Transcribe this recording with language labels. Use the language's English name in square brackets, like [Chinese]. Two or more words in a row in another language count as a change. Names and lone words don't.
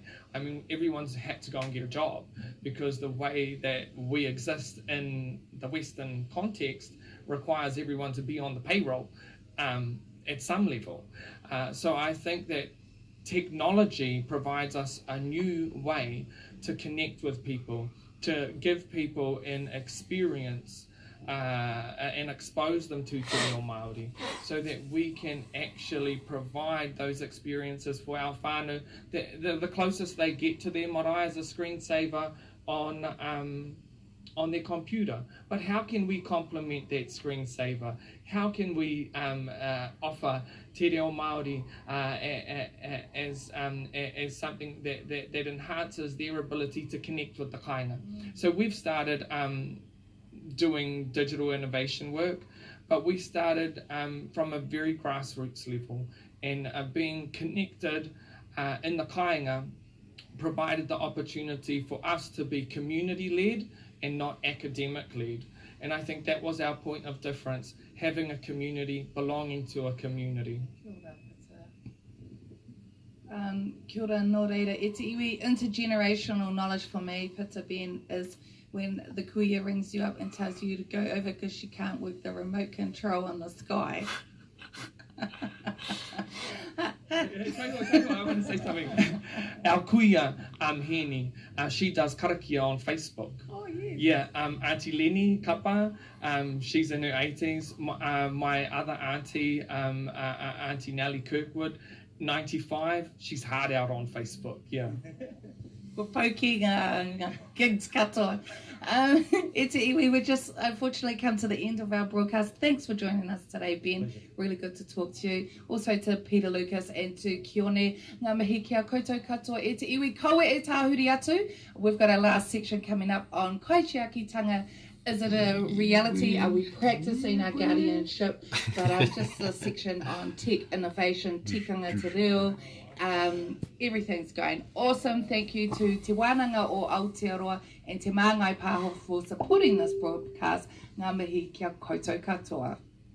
[English] I mean, everyone's had to go and get a job, because the way that we exist in the Western context requires everyone to be on the payroll at some level. So I think that technology provides us a new way to connect with people, to give people an experience and expose them to [Māori] te reo Māori, [English] so that we can actually provide those experiences for our whānau. The closest they get to their marae is a screensaver on their computer. But how can we complement that screensaver? How can we offer [Māori] te reo Māori [English] as something that enhances their ability to connect with the kainga? So we've started doing digital innovation work, but we started from a very grassroots level, and being connected in the kainga provided the opportunity for us to be community-led and not academic-led. And I think that was our point of difference, having a community, belonging to a community. [Māori] Kia ora, nō reira, e te iwi, [English] intergenerational knowledge for me, Pita Ben, is when the kuia rings you up and tells you to go over because she can't work the remote control on the sky. I want to say something. Our kuia, Heni, she does karakia on Facebook. Oh, yes. Yeah, Auntie Lenny Kapa, she's in her 80s. My other auntie, Auntie Nellie Kirkwood, 95, she's hard out on Facebook, yeah. We're poking gigs katoa. [Māori] E te iwi, [English] we just unfortunately come to the end of our broadcast. Thanks for joining us today, Ben. Really good to talk to you. Also to Peter Lucas and to Kione. [Māori] Ngā mihi kia koutou katoa e te iwi. Kaua e tāhuri atu. [English] We've got our last section coming up on kaitiakitanga. Is it a reality? Are we practicing our guardianship? But just a section on tech innovation, [Māori] tikanga te reo. [English] Everything's going awesome. Thank you to Te Wānanga o Aotearoa and Te Māngai Pāho for supporting this broadcast. [Māori] Ngā mihi kia koutou katoa.